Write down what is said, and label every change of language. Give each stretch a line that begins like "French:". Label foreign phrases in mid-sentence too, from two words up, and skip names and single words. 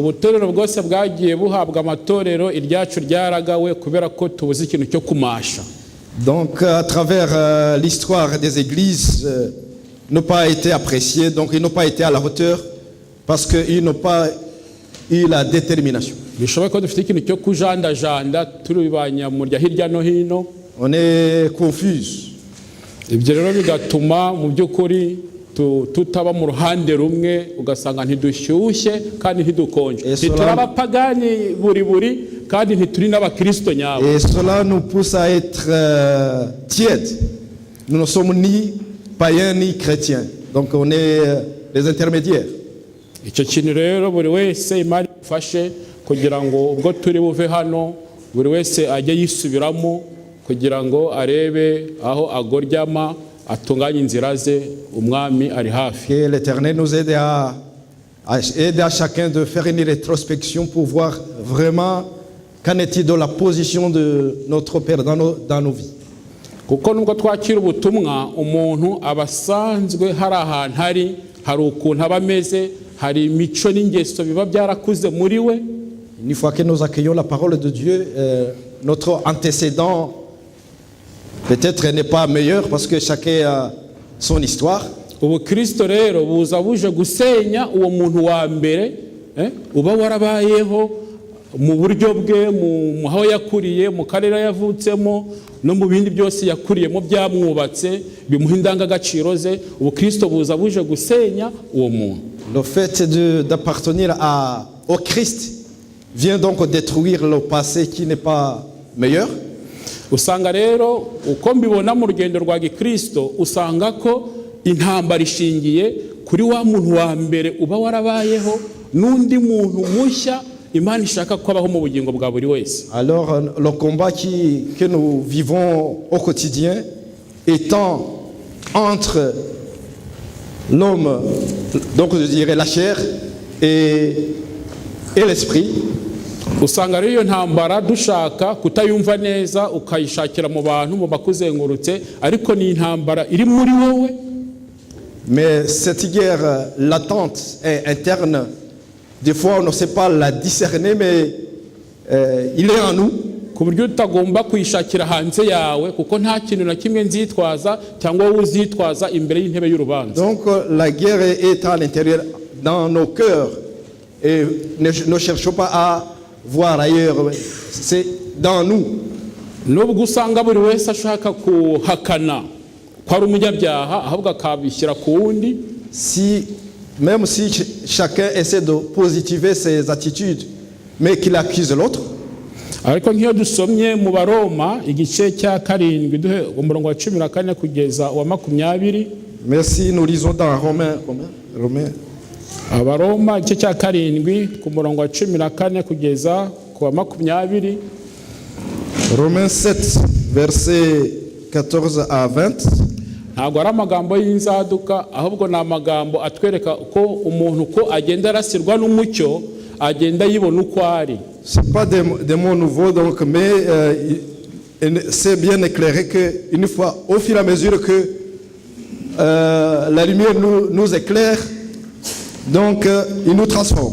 French: Donc à travers l'histoire des églises, n'ont pas été appréciés, donc ils n'ont pas été à la hauteur parce qu'ils n'ont pas eu la détermination. On est confus.
Kinyarwanda: tutaba mu ruhande rumwe ugasanga ntidushyushye kandi ntidukonje ntituri abapagani buri kandi ntituri n'abakristo nyabo.
French: Et cela nous pousse à être tièdes. Nous ne sommes ni païens ni chrétiens, donc on est les intermédiaires.
Kinyarwanda: Icyo kintu rero buri wese Imana ifashe kugira ngo ubwo turi buve hano buri wese ajye yisubiramo kugira ngo arebe aho agoryama atunganye inzira ze umwami ari hafi.
French: Que l'Éternel nous aide aider à chacun de faire une rétrospection pour voir vraiment qu'en est-il de la position de notre Père dans nos vies.
Kinyarwanda: kuko nubwo twakira ubutumwa umuntu abasanzwe hari ahantu hari ukuntu aba ameze, hari imico n'ingeso biba byarakuze muri we.
French: Une fois que nous accueillons la parole de Dieu, notre antécédent peut-être n'est pas meilleur parce que chacun a son histoire.
Kinyarwanda: Ubukristo rero buza buje gusenya uwo muntu wa mbere uba warabayeho mu buryo bwe, mu aho yakuriye, mu karere yavutsemo no mu bindi byose yakuriyemo byamwubatse bimuha indangagaciro ze. Ubukristo buza buje gusenya uwo muntu.
French: Le fait d'appartenir au Christ vient donc détruire le passé qui n'est pas meilleur.
Kinyarwanda: Usanga rero uko mbibona mu rugendo rwa Gikristo, usanga ko intambara ishingiye kuri wa muntu wa mbere uba warabayeho n'undi muntu mushya Imana ishaka ko abaho mu bugingo bwa buri wese.
French: Alors le combat que nous vivons au quotidien étant entre l'homme, donc je dirais la chair et l'esprit.
Kinyarwanda: Usanga rero iyo ntambara dushaka kutayumva neza ukayishakira mu bantu mu bakuzengurutse, ariko ni intambara iri muri wowe.
French: Mais cette guerre latente et interne, des fois on ne sait pas la discerner, mais il est en nous.
Kinyarwanda: Ku buryo utagomba kuyishakira hanze yawe, kuko nta kintu na kimwe nzitwaza cyangwa wowe uzitwaza imbere y'intebe y'urubanza.
French: Donc la guerre est à l'intérieur, dans nos cœurs, et ne cherchons pas à voir ailleurs, c'est dans nous.
Kinyarwanda: Nubwo usanga buri wese ashaka kuhakana ko ari umunyabyaha, ahubwo akabishyira ku wundi.
French: Même si chacun essaie de positiver ses attitudes, mais qu'il accuse l'autre.
Kinyarwanda: Ariko nk'iyo dusomye mu Baroma igice cya 7 duhe umurongo wa 14 kugeza wa 20.
French: Merci, nous lisons dans Romains.
Kinyarwanda: Abaroma igice cya 7 ku murongo wa 14 kugeza ku wa 20.
French: Romains 7 versets 14 à 20.
Kinyarwanda: Ntabwo ari amagambo y'inzaduka, ahubwo ni amagambo atwereka ko umuntu ko agenda arasirwa n'umucyo, agenda yibona uko ari.
French: C'est pas des mots nouveaux, donc, mais c'est bien éclairé qu'une fois, au fur et à mesure que la lumière nous éclaire, donc il nous transforme.